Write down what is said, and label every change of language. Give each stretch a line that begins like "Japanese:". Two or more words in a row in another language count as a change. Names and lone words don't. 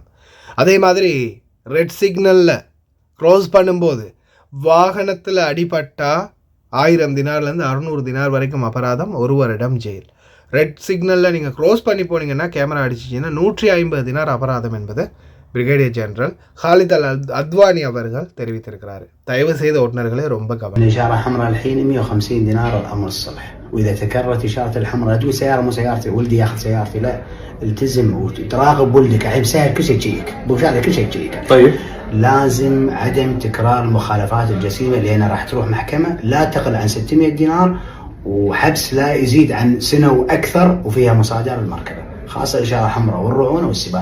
Tamil: அதே மாதிரி
English: red signal
Tamil: க்ராஸ் பண்ணும்போது வாகனத்தில் அடிபட்டால் 1000 தினார்லேருந்து 600 தினார் வரைக்கும் அபராதம், 1 வருடம் ஜெயில்.
English: red signal
Tamil: நீங்கள் க்ராஸ் பண்ணி போனீங்கன்னா, கேமரா அடிச்சிச்சிங்கன்னா 150 தினார் அபராதம் என்பது
English: Brigadier General
Tamil: خالد الأدواني அவர்கள் தெரிவித்திருக்கிறார். தயவு செய்து ஓட்டுநர்களே ரொம்ப கவனம்.
Arabic: الإشارة الحمراء الحين 150 دينار الأمر الصبح، وإذا تكررت إشارة الحمراء لا تقول سيارة مو سيارتي، ولدي ياخذ سيارتي، لا، التزم وتراقب ولدك الحين بسهل كل شيء تجيك، بوشارة كل شيء تجيك. طيب لازم عدم تكرار المخالفات الجسيمة لأنها راح تروح محكمة لا تقل عن 600 دينار وحبس لا يزيد عن سنة وأكثر، وفيها مصادرة المركبة، خاصة الإشارة الحمراء والرعونة والسباق.